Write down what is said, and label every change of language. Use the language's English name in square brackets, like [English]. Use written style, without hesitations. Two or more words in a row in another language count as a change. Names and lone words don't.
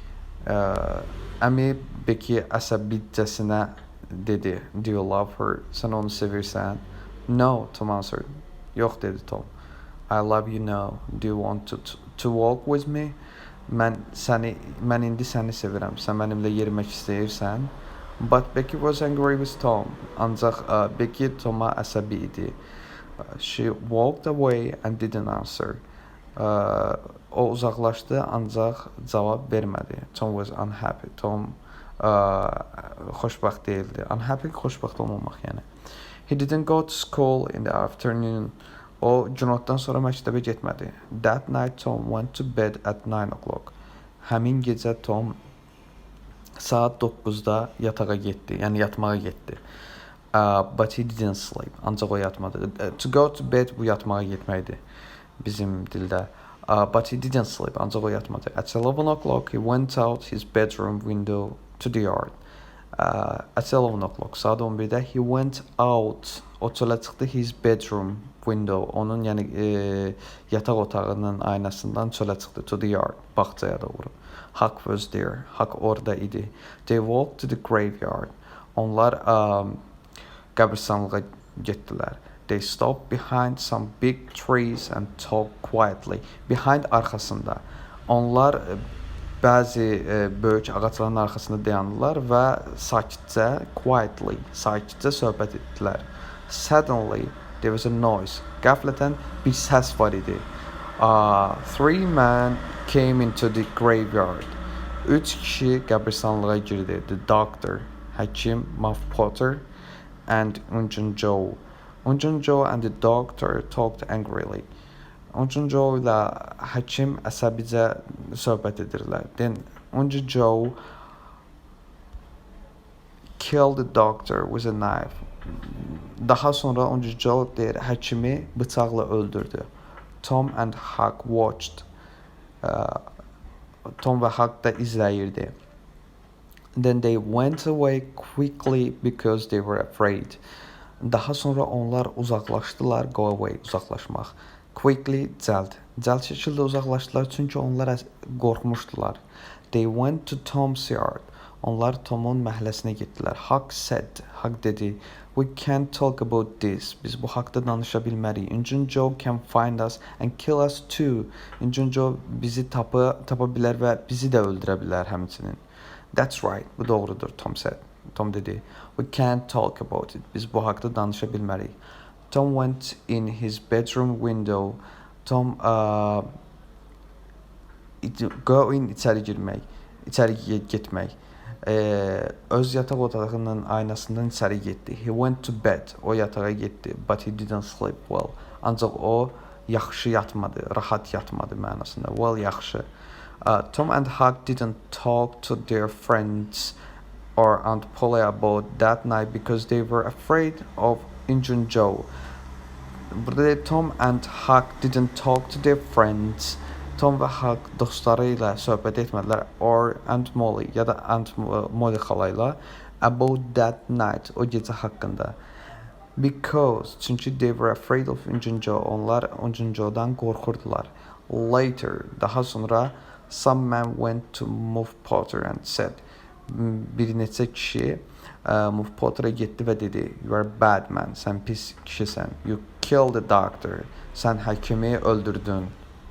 [Azerbaijani] Əmi, Becky əsəbicəsinə dedi. [English] Do you love her? [Azerbaijani] Sən onu sevirsən? [English] No, Tom answered. [Azerbaijani] Yox, dedi Tom. [English] I love you now. Do you want to walk with me? [Azerbaijani] Mən indi səni sevirəm. Sən mənimlə yerimək istəyirsən? [English] But Becky was angry with Tom. [Azerbaijani] Ancaq Becky Tom'a əsəbi idi. [English] She walked away and didn't answer. [Azerbaijani] O uzaqlaşdı, ancaq cavab vermədi. [English] Tom was unhappy. Tom [Azerbaijani] xoşbəxt değildi. Unhappy, xoşbəxt olmamaq yəni. [English] He didn't go to school in the afternoon. [Azerbaijani] O günortadan sonra məktəbə getmədi. [English] That night Tom went to bed at 9 o'clock. [Azerbaijani] Həmin gecə Tom saat 9-da yatağa getdi, yəni yatmağa getdi. [English] But he didn't sleep. [Azerbaijani] Ancaq o yatmadı. [English] To go to bed [Azerbaijani] bu yatmağa getməkdir bizim dildə. [English] But he didn't sleep. [Azerbaijani] Ancaq o yatmadı. [English] At 11 o'clock he went out his bedroom window to the yard. At 11 o'clock, [Azerbaijani] saat 11-də [English] he went out. [Azerbaijani] O çölə çıxdı [English] his bedroom window. [Azerbaijani] Onun yəni yataq otağının aynasından çölə çıxdı. [English] To the yard, [Azerbaijani] bağçaya doğru. [English] Huck was there. Huck [Azerbaijani] orada idi. [English] They walked to the graveyard. [Azerbaijani] Onlar qəbristanlığa getdilər. [English] They stopped behind some big trees and talked quietly. [Azerbaijani] Behind arxasında. Onlar bəzi böyük ağacların arxasında dayandılar və quietly, sakitcə söhbət etdilər. [English] Suddenly, there was a noise. [Azerbaijani] Qəflətən bir səs var idi. [English] Three men came into the graveyard. [Azerbaijani] Üç kişi qəbristanlığa girdi. [English] The doctor, həkim Muff Potter, and Unjun Joe and the doctor talked angrily. [Azerbaijani] Unjun Joe ilə həkim əsəbicə söhbət edirlər. [English] Then Unjun Joe killed the doctor with a knife. [Azerbaijani] Daha sonra Unjun Joe deyir, həkimi bıçaqla öldürdü. [English] Tom and Huck watched. [Azerbaijani] Tom və Huck da izləyirdi. [English] Then they went away quickly because they were afraid. [Azerbaijani] Daha sonra onlar uzaqlaşdılar. [English] Go away, [Azerbaijani] uzaqlaşmaq. Quickly, cəld şəkildə uzaqlaşdılar çünki onlar qorxmuşdular. [English] They went to Tom's yard. [Azerbaijani] Onlar Tomun məhəlləsinə getdilər. Huck dedi, [English] we can't talk about this. [Azerbaijani] Biz bu haqda danışa bilmərik. [English] Injun Joe can find us and kill us too. [Azerbaijani] Injun Joe bizi tapa bilər və bizi də öldürə bilər həmçinin. [English] That's right, [Azerbaijani] bu doğrudur, Tom dedi. [English] We can't talk about it. [Azerbaijani] Biz bu haqda danışa bilmərik. [English] Tom went in his bedroom window. [Azerbaijani] Tom [English] go in [Azerbaijani] içəri getmək. Öz yataq otağının aynasından içəri getdi. [English] He went to bed. [Azerbaijani] O yatağa getdi. [English] But he didn't sleep well. [Azerbaijani] Ancaq o yaxşı yatmadı, rahat yatmadı mənasında. [English] Well, yaxşı. Tom and Huck didn't talk to their friends or Aunt Polly about that night because they were afraid of Injun Joe. Burada Tom and Huck didn't talk to their friends. [Azerbaijani] Tom və Huck dostları ilə söhbət etmədilər [English] or Aunt Molly [Azerbaijani] ya da Aunt Molly xala ilə [English] about that night, [Azerbaijani] o gecə haqqında. [English] Because, çünki they were afraid of Injun Joe. [Azerbaijani] Onlar Injun Joe'dan qorxurdular. [English] Later, [Azerbaijani] daha sonra [English] some men went to Muff Potter and said, [Azerbaijani] bir neçə kişi Muff Potter'a getdi və dedi, [English] you are bad man, [Azerbaijani] sən pis kişisən. [English] You killed the doctor, [Azerbaijani] sən həkimi öldürdün.